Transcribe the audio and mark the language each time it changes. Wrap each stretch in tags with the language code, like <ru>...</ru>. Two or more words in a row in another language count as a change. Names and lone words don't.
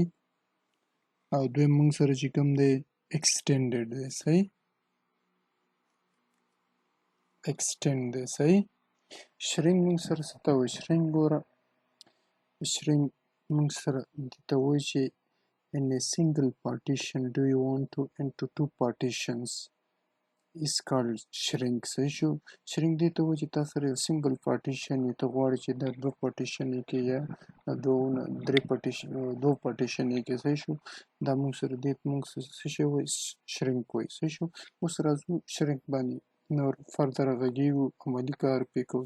<ps>او دویم موږ سره چې کوم دی ایکسټینډډ دی. صحیح. ایکسټینډ دی. صحیح. شرینک موږ سره څه ته وایي؟ شرینک ګوره، شرینک موږ سره دې ته وایي چې</ps> <en>in a single partition do you want to into two partitions is called shrink.</en> <ps>صحیح شو. شرینک دې ته وایي چې تا سره یو</ps> <en>single partition</en> <ps>یې ته غواړې چې دا دوه پارټیشن یې کې یا دو پارټیشن یې کې. صحیح شو. دا موږ سره دې موږ څه شی وایي؟ شرینک وایي. صحیح شو. اوس راځو شرینک باندې نور فردر غږیږو، عملي کار پرې کوو.</ps>